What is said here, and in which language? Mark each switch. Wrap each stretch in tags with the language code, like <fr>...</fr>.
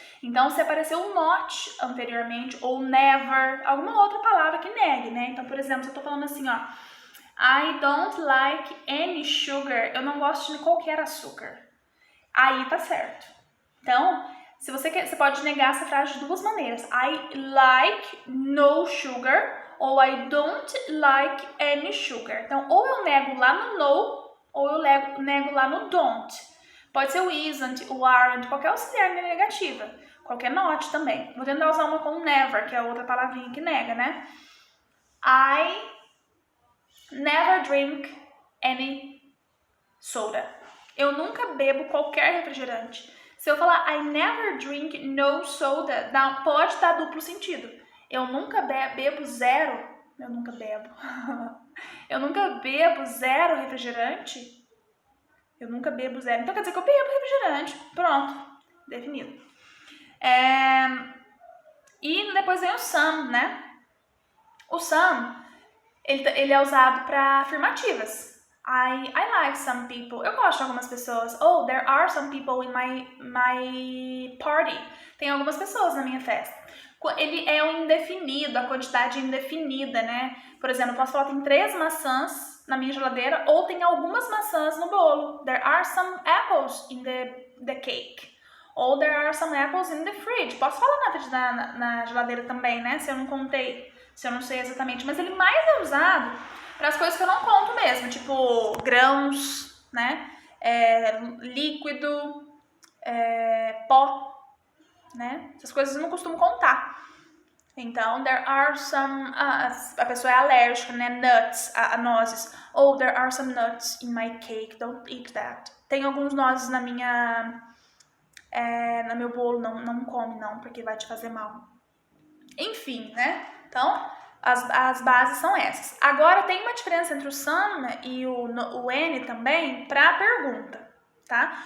<pt>Então, se apareceu o not anteriormente, ou never, alguma outra palavra que negue, né? Então, por exemplo, se eu tô falando assim, ó,</pt> <en>I don't like any sugar,</en> <pt>eu não gosto de qualquer açúcar. Aí tá certo. Então, se você quer, você pode negar essa frase de duas maneiras.</pt> <en>I like no sugar,</en> <pt>ou</pt> <en>I don't like any sugar.</en> <pt>Então, ou eu nego lá no no, ou eu nego lá no don't. Pode ser o isn't, o aren't, qualquer auxiliar negativa. Qualquer not também. Vou tentar usar uma com never, que é a outra palavrinha que nega, né?</pt> <en>I never drink any soda.</en> <pt>Eu nunca bebo qualquer refrigerante. Se eu falar</pt> <en>I never drink no soda,</en> <pt>pode dar duplo sentido. Eu nunca bebo zero. Eu nunca bebo. Eu nunca bebo zero refrigerante. Eu nunca bebo zero. Então quer dizer que eu bebo refrigerante. Pronto. Definido. E depois vem o some, né? O some, ele é usado para afirmativas.</pt> <en>I like some people.</en> <pt>Eu gosto de algumas pessoas.</pt> <en>Oh, there are some people in my party.</en> <pt>Tem algumas pessoas na minha festa. Ele é um indefinido, a quantidade indefinida, né? Por exemplo, eu posso falar tem 3 maçãs na minha geladeira ou tem algumas maçãs no bolo.</pt> <en>There are some apples in the cake.</en> <pt>Ou</pt> <en>there are some apples in the fridge.</en> <pt>Posso falar na geladeira também, né? Se eu não contei, se eu não sei exatamente. Mas ele mais é usado para as coisas que eu não conto mesmo, tipo grãos, né? Líquido, pó, né? Essas coisas eu não costumo contar. Então, there are some... a pessoa é alérgica, né? Nuts, a nozes.</pt> <en>Oh, there are some nuts in my cake. Don't eat that.</en> <pt>Tem alguns nozes no meu bolo. Não come, não, porque vai te fazer mal. Enfim, né? Então, as bases são essas. Agora, tem uma diferença entre o some e o N também para a pergunta, tá?</pt>